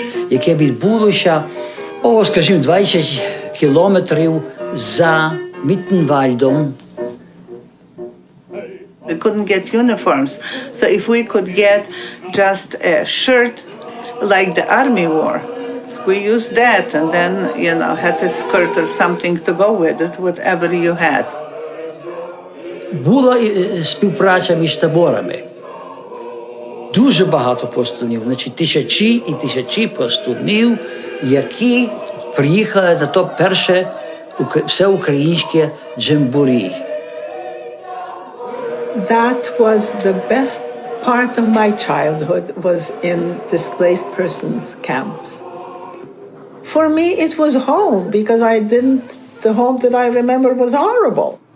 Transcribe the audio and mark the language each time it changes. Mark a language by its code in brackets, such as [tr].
[uk] Яке відбулося, скажімо, 20 кілометрів за Міттенвальдом. [en] We couldn't get uniforms, so if we could get just a shirt like the army wore, we used that and then, had a skirt or something to go with it, whatever you had. [uk] Була співпраця між таборами. Дуже багато пластунів, значить, тисячі і тисячі пластунів, які приїхали на то перше всеукраїнське джемборі. [en] That was the best part of my childhood, was in displaced persons camps. For me, it was home, because the home that I remember was horrible.